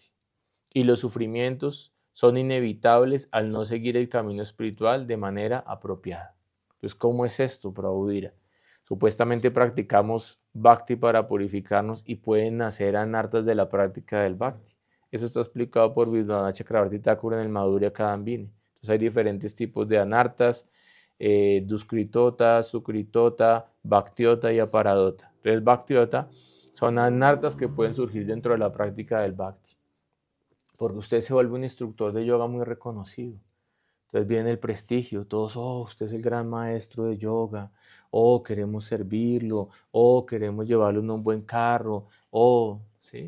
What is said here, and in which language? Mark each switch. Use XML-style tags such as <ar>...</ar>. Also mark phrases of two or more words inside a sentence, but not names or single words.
<es>Y los sufrimientos son inevitables al no seguir el camino espiritual de manera apropiada. Entonces, ¿cómo es esto, Prabhudira? Supuestamente practicamos bhakti para purificarnos y pueden nacer anartas de la práctica del bhakti. Eso está explicado por Vishwanath Chakravarti Thakur en el Madhurya Kadambini. Entonces hay diferentes tipos de anartas, duskritota, sukritota, bhaktiota y aparadota. Entonces bhaktiota son anartas que pueden surgir dentro de la práctica del bhakti. Porque usted se vuelve un instructor de yoga muy reconocido. Entonces viene el prestigio, todos, oh, usted es el gran maestro de yoga, oh, queremos servirlo, oh, queremos llevarlo en un buen carro, oh, ¿sí?</es>